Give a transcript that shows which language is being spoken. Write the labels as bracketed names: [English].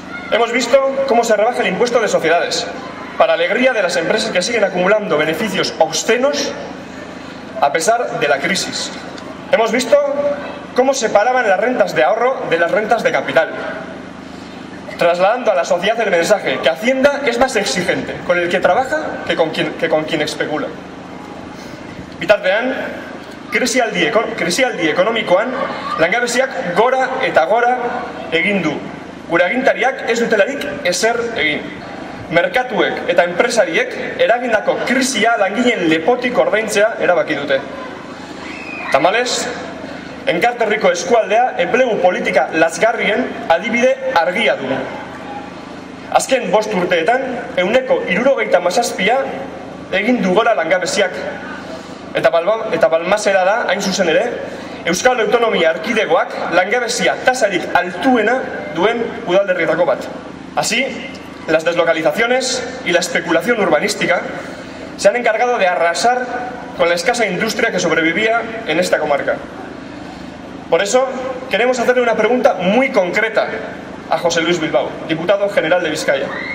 [Spanish] Hemos visto cómo se rebaja el impuesto de sociedades, para alegría de las empresas que siguen acumulando beneficios obscenos a pesar de la crisis. Hemos visto cómo separaban las rentas de ahorro de las rentas de capital, trasladando a la sociedad el mensaje que Hacienda es más exigente con el que trabaja que con quien especula. [Basque] Bitartean, krisialdi ekonomikoan langabeziak gora eta gora egin du. Gure agintariak ez dutelarik ezer egin. Merkatuek eta enpresariek eragindako krisia langileen lepotik ordaintzea erabaki dute. Tamalez, Enkarterriko eskualdea enplegu politika lazgarrien adibide argia dugu. Azken 5 urteetan, 77% egin du gora langabeziak. Eta balmasera da, hain zuzen ere, Euskal Autonomia Erkidegoak langabezia tasarik altuena duen udalderrietako bat. [Spanish] Así, las deslocalizaciones y la especulación urbanística se han encargado de arrasar con la escasa industria que sobrevivía en esta comarca. Por eso, queremos hacerle una pregunta muy concreta a José Luis Bilbao, diputado general de Vizcaya.